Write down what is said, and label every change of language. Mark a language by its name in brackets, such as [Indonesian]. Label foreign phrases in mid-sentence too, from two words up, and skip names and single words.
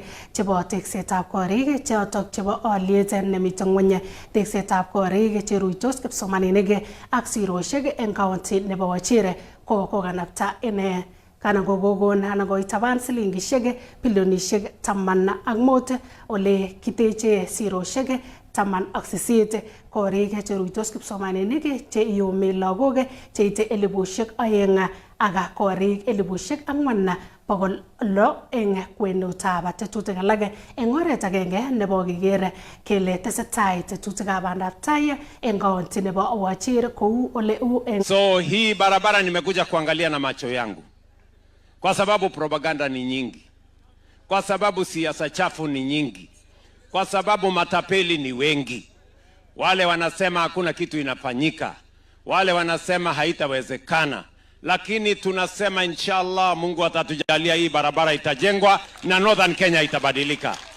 [Kalenjin] chebo teksetab korik chotok chebo olyet nemiten ngwony teksetab korik cheruitos kipsomaninik ak siroshek eng county nebo Wajir kokanapta ine kana kogon ana koitaban silingishek bilionishek 15 ole kiteche siroshek 18 korik cheruitos kipsomaninik che iyumi lagok cheite 2,000 ak korik 4,600 eng kwenutab tetutik alak eng oret agenge nebo keker kele tesetai tetutikab bandab tai eng kaunti nebo Wajir kou ole u eng. [Swahili] So hii barabara nimekuja kuangalia na macho yangu kwa sababu propaganda ni nyingi, kwa sababu siasa chafu ni nyingi, kwa sababu matapeli ni wengi. Wale wanasema hakuna kitu inafanyika, wale wanasema haitawezekana, lakini tunasema inshallah Mungu atatujalia hii barabara itajengwa na Northern Kenya itabadilika.